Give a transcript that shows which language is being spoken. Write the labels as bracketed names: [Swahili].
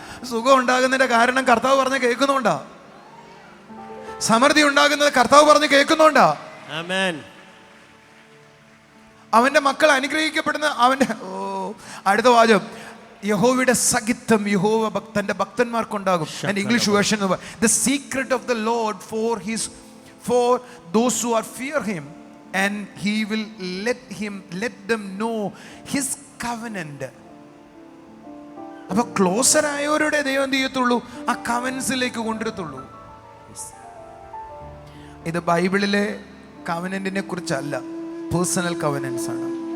[Malayalam] സുഖം ഉണ്ടാകുന്നതിന്റെ കാരണം കർത്താവ് പറഞ്ഞ് കേൾക്കുന്നുണ്ടാ. സമൃദ്ധി ഉണ്ടാകുന്നത് കർത്താവ് പറഞ്ഞ് കേൾക്കുന്നുണ്ടാ. അവന്റെ മക്കൾ അനുഗ്രഹിക്കപ്പെടുന്ന അവന്റെ അടുത്ത വാചകം, യഹോവയുടെ സഖിത്വം യഹോവ തന്റെ ഭക്തന്മാർക്കുണ്ടാകും. [English] English version, the secret of the Lord for those who are fear him, and he will let them know his covenant. [Malayalam] അപ്പൊ ക്ലോസർ ആയവരുടെ ദൈവം എന്ത് ചെയ്യത്തുള്ളൂ? ആ കവൻസിലേക്ക് കൊണ്ടുവരത്തുള്ളൂ. ഇത് ബൈബിളിലെ കവനന്റിനെ കുറിച്ചല്ല, പേഴ്സണൽ കവനൻസ് ആണ്.